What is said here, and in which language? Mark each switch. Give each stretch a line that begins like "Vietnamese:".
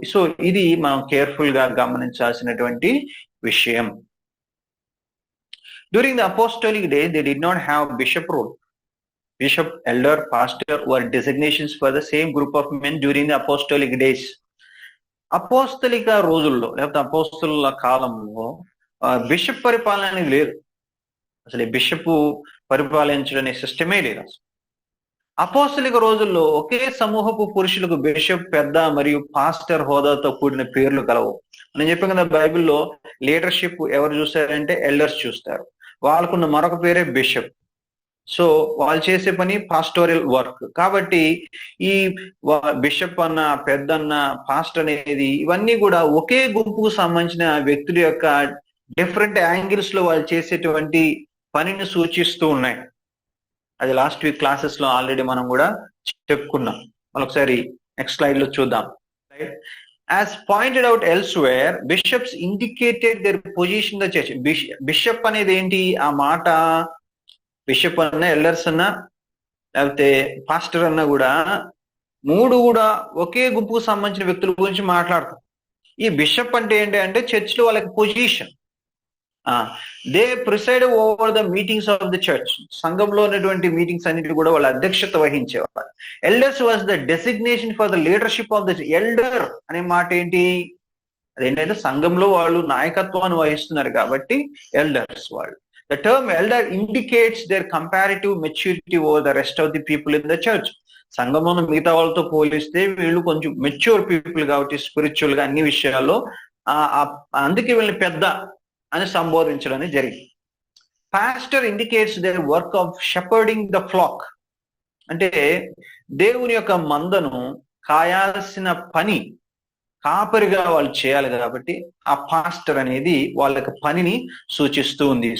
Telugu: So ఇది మనం careful గా గమనించాల్సినటువంటి విషయం.
English: During the apostolic day they did not have bishop rule. Bishop, elder, pastor were designations for the same group of men during the apostolic days.
Telugu: అపోస్తలిక రోజుల్లో లేకపోతే అపోస్తలుల కాలంలో bishop పరిపాలన అనేది లేదు. అసలు బిషప్ పరిపాలించడం అనే సిస్టమే లేదు. అసలు అపోస్తలిక రోజుల్లో ఒకే సమూహపు పురుషులకు బిషప్, పెద్ద మరియు పాస్టర్ హోదాతో కూడిన పేర్లు కలవు. నేను చెప్పాను కదా, బైబిల్లో లీడర్షిప్ ఎవరు చూస్తారంటే ఎల్డర్స్ చూస్తారు. వాళ్ళకున్న మరొక పేరే బిషప్. సో వాళ్ళు చేసే పని పాస్టోరియల్ వర్క్. కాబట్టి ఈ బిషప్ అన్న, పెద్దన్న, పాస్టర్ అనేది ఇవన్నీ కూడా ఒకే గుంపుకు సంబంధించిన వ్యక్తుల యొక్క డిఫరెంట్ యాంగిల్స్ లో వాళ్ళు చేసేటువంటి పనిని సూచిస్తూ ఉన్నాయి. అది లాస్ట్ వీక్ క్లాసెస్ లో ఆల్రెడీ మనం కూడా చెప్పుకున్నాం. ఒకసారి నెక్స్ట్ స్లైడ్ లో చూద్దాం.
English: As pointed out elsewhere, bishops indicated their position in the church.
Telugu: Bishop అనేది ఏంటి? ఆ మాట బిషప్ అన్నా, ఎల్డర్స్ అన్నా, లేకపోతే పాస్టర్ అన్నా కూడా మూడు కూడా ఒకే గుంపుకు సంబంధించిన వ్యక్తుల గురించి మాట్లాడతాం. ఈ బిషప్ అంటే ఏంటి అంటే చర్చ్ లో వాళ్ళకి position.
English: They preside over the meetings of the church.
Telugu: సంఘంలో ఉన్నటువంటి మీటింగ్స్ అన్నిటి కూడా వాళ్ళ అధ్యక్షత వహించేవారు.
English: elders was the designation for the leadership of the elder
Telugu: అనే మాట ఏంటి? అదేంటంటే సంఘంలో వాళ్ళు నాయకత్వాన్ని వహిస్తున్నారు కాబట్టి ఎల్డర్స్ వాళ్ళు.
English: The term elder indicates their comparative maturity over the rest of the people in the church.
Telugu: సంఘంలో మిగతా వాళ్ళతో పోలిస్తే వీళ్ళు కొంచెం మెచ్యూర్ పీపుల్ కాబట్టి స్పిరిచువల్ గా అన్ని విషయాల్లో అందుకే వీళ్ళని పెద్ద అని సంబోధించడం జరిగింది.
English: Pastor indicates their work of shepherding the flock.
Telugu: అంటే దేవుని యొక్క మందను కాయాల్సిన పని కాపరిగా వాళ్ళు చేయాలి కాబట్టి ఆ పాస్టర్ అనేది వాళ్ళ యొక్క పనిని సూచిస్తూ ఉంది.